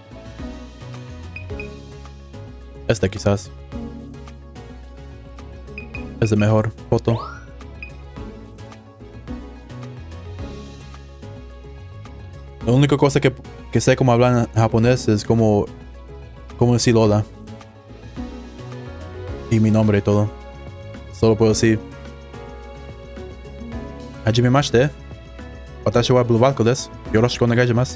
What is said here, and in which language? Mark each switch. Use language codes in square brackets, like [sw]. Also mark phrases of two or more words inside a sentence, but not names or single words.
[es] Este quizás es de mejor foto. La única cosa que sé cómo hablar en japonés es como decir hola. Y mi nombre y todo. Solo puedo decir Hajimemashite. [ja] 私はBlue Valkoです。よろしくお願いします.